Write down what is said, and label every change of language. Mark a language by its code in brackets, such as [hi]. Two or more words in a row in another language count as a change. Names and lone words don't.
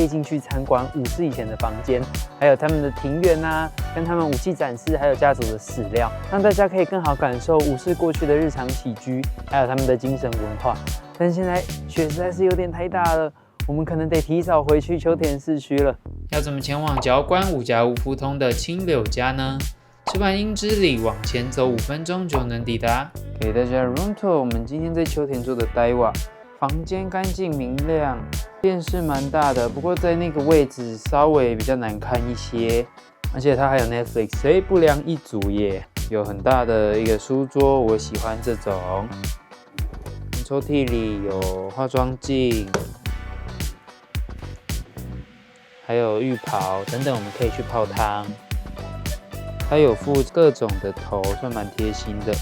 [zh] 進去參觀武士以前的房間，還有他們的庭院啊，跟他們武器展示，還有家族的史料，讓大家可以更好感受武士過去的日常起居，還有他們的精神文化。但現在雪實在是有點太大了，我們可能得提早回去秋田市區了。要怎麼前往角館五家屋夫通的清柳家呢？吃完英之里往前走5分鐘就能抵達。給大家 [en] room tour， [zh] 我們今天在秋田做的呆瓦。房間乾淨明亮，電視蠻大的，不過在那個位置稍微比較難看一些。而且它還有 Netflix，不良一族耶。有很大的一個書桌，我喜歡這種。抽屜裡有化妝鏡，還有浴袍等等，我們可以去泡湯。它有附各種的頭，算蠻貼心的。